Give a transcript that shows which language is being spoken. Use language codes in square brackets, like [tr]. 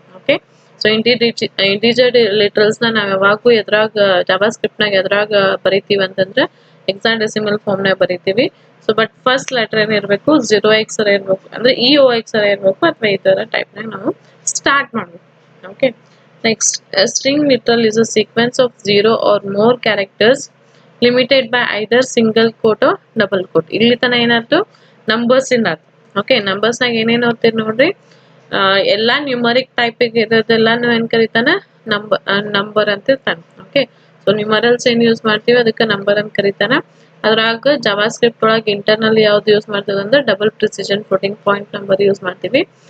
[kn] Okay, so integer literals ನ ನಾವ್ ಯಾವಾಗೂ ಎದ್ರಾಗ ಜಾವಾ ಸ್ಕ್ರಿಪ್ಟ್ ನಾಗ ಎದ್ರಾಗ ಬರಿತೀವಿ ಅಂತಂದ್ರೆ ಹೆಕ್ಸಾಡೆಸಿಮಲ್ ಫಾರ್ಮ್ ನಾಗ ಬರಿತೀವಿ. So but first letter ಏನಿರ್ಬೇಕು, 0x ಇರ್ಬೇಕು, ಅಂದ್ರೆ ಈ OX ಇರ್ಬೇಕು ಅಥವಾ ಈ ತರ ಟೈಪ್ ನಾಗ ನಾವು ಸ್ಟಾರ್ಟ್ ಮಾಡ್ಬೇಕು. [en] Okay, next string literal is a sequence of 0 or more characters limited by either single quote or double quote. [kn] ಇಲ್ಲಿ ತನ ಏನಾಯ್ತು, ನಂಬರ್ಸ್ ಇಂದ. ಓಕೆ, ನಂಬರ್ಸ್ ನಾಗ ಏನೇನ್ ಓದ್ತೀರಿ ನೋಡ್ರಿ, ಎಲ್ಲಾ ನ್ಯೂಮರಿಕ್ ಟೈಪ್ ಇರೋದೆಲ್ಲಾನು ಏನ್ ಕರಿತಾನ, ನಂಬರ್ ಅಂತ ಇರ್ತಾನೆ. ಓಕೆ, ಸೊ ನ್ಯೂಮರಲ್ಸ್ ಏನ್ ಯೂಸ್ ಮಾಡ್ತೀವಿ ಅದಕ್ಕೆ ನಂಬರ್ ಅಂತ ಕರಿತಾನ. ಅದ್ರಾಗ ಜಾವಾ ಸ್ಕ್ರಿಪ್ಟ್ ಒಳಗೆ ಇಂಟರ್ನಲ್ಲಿ ಯಾವ್ದು ಯೂಸ್ ಮಾಡ್ತದೆ ಅಂದ್ರೆ double precision floating point number use ಮಾಡ್ತೀವಿ.